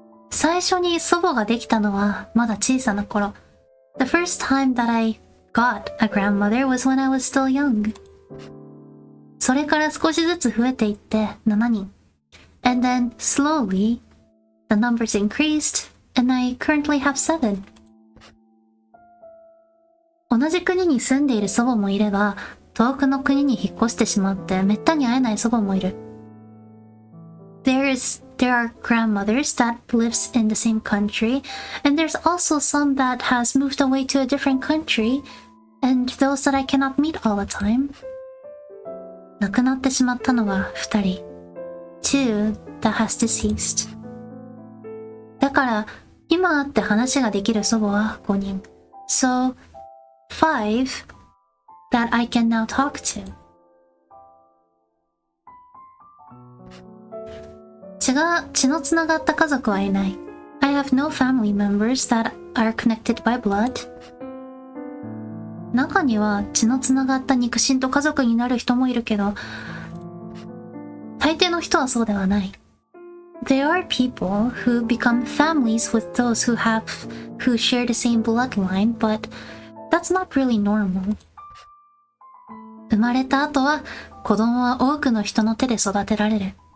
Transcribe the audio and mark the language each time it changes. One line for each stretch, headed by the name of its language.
Japanese: 最初に祖母ができたのはまだ小さな頃。
English: The first time that I got a grandmother was when I was still young.
Japanese: それから少しずつ増えていって7人。
English: And then slowly, the numbers increased, and I currently have 7.
Japanese: 同じ国に住んでいる祖母もいれば、遠くの国に引っ越してしまってめったに会えない祖母もいる。
English: There are grandmothers that lives in the same country, and there's also some that has moved away to a different country, and those that I cannot meet all the time.
Japanese: 亡くなってしまったのは2人。
English: Two that has deceased.
Japanese: だから、今会って話ができる祖母は5人。
English: So, 5 that I can now talk to.
Japanese: 血のつながった家族はいない。
English: I have no family members that are connected by blood.
Japanese: 中には血のつながった肉親と家族になる人もいるけど、大抵の人はそうではない。
English: There are people who become families with those who share the same bloodline, but that's not really normal.
Japanese: 生まれた後は子供は多くの人の手で育てられる。